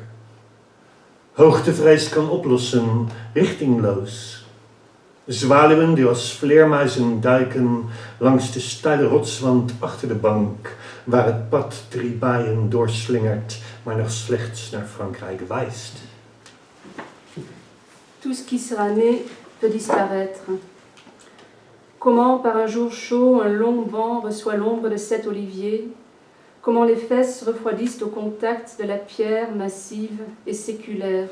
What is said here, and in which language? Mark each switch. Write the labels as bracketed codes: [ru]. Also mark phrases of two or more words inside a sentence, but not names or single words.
[nl] Hoogtevrees kan oplossen, richtingloos. Zwaluwen die als vleermuizen duiken langs de steile rotswand achter de bank, waar het pad 3 baaien doorslingert, maar nog slechts naar Frankrijk wijst. [fr] Tout ce qui sera né peut disparaître. Comment, par un jour chaud, un long vent reçoit l'ombre de 7 oliviers. Comment les fesses refroidissent au contact de la pierre massive et séculaire.